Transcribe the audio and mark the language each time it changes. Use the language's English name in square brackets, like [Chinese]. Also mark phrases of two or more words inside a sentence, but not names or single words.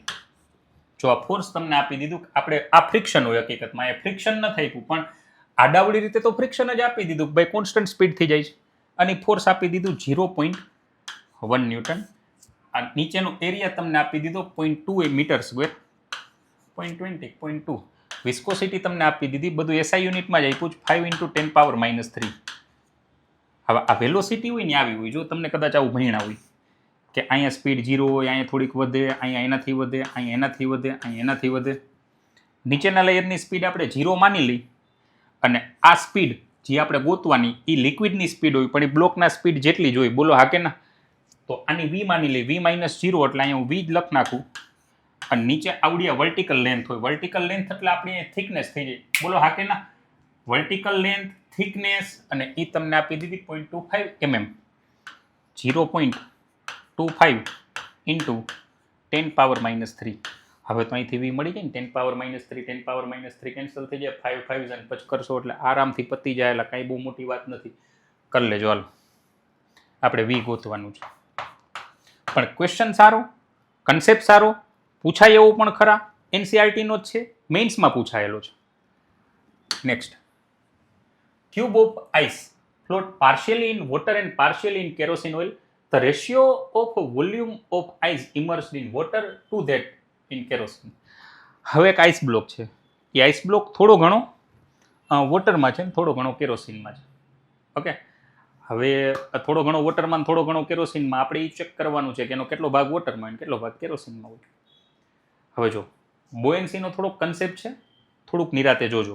[Gujarati] જો આ ફોર્સ તમને આપી દીધું, આપણે આ ફ્રિક્શન હોય હકીકતમાં, એ ફ્રિક્શન ન થઈ પણ આડાવડી રીતે તો ફ્રિક્શન જ આપી દીધું, ભાઈ [English] constant speed [Gujarati] થઈ જાય છે. અને ફોર્સ આપી દીધું 0.1 ન્યૂટન. આ નીચેનો એરિયા તમને આપી દીધો 0.2 [English] meter square, [Gujarati] 0.20, 0.2. વિસ્કોસિટી તમને આપી દીધી, બધું SI યુનિટમાં જ આપ્યું, [English] 5 into 10 power minus 3. [Gujarati] હવે આ વેલોસિટી હોય ને આવી હોય, જો તમને કદાચ આવું ભણ્યા હોય કે અહીંયા સ્પીડ 0 હોય, અહીંયા થોડીક વધે, અહીંયા એનાથી વધે, અહીંયા એનાથી વધે, અહીંયા એનાથી વધે. નીચેના લેયરની સ્પીડ આપણે 0 માની લઈ અને આ સ્પીડ જે આપણે ગોતવાની એ લિક્વિડની સ્પીડ હોય, પણ એ બ્લોકના સ્પીડ જેટલી જ હોય. બોલો હા કે ના? તો આની V માની લઈ, V - 0 એટલે અહીંયા હું V જ લખ નાખું. અને નીચે આવડી [English] vertical length [Gujarati] હોય, [English] vertical length [Gujarati] એટલે આપણી થિકનેસ થઈ જાય. બોલો હા કે ના? [English] vertical length, [Gujarati] થિકનેસ અને એ તમને આપી દીધી 0.25 mm. [English] 0.25 into 10 power minus 3. [Gujarati] હવે તો અહીંથી V મળી જાય ને, [English] 10 power minus 3, 10 power minus 3 [Gujarati] કેન્સલ થઈ જાય, 5 5 અને પછી કરશો એટલે આરામથી પતી જાય. એટલે કાંઈ બહુ મોટી વાત નથી, કરી લેજો. હાલો, આપણે V ગોતવાનું છે. પણ ક્વેશ્ચન સારો, કન્સેપ્ટ સારો, પૂછાય એવો પણ ખરા. NCERT-નો જ છે, મેઇન્સમાં પૂછાયેલો છે. નેક્સ્ટ, [English] cube of ice float partially in water and partially in kerosene oil. The ratio of volume of ice immersed in water to that in kerosene. [Gujarati] હવે એક [English] ice block [Gujarati] છે. એ [English] ice block [Gujarati] થોડો ઘણો વોટરમાં છે, થોડો ઘણો કેરોસીનમાં છે. ઓકે, હવે થોડો ઘણો વોટરમાં, થોડો ઘણો કેરોસીનમાં. આપણે એ ચેક કરવાનું છે કે એનો કેટલો ભાગ વોટરમાં અને કેટલો ભાગ કેરોસીનમાં હોય. હવે જો બોયન્સીનો થોડોક કન્સેપ્ટ છે, થોડુંક નિરાતે જોજો.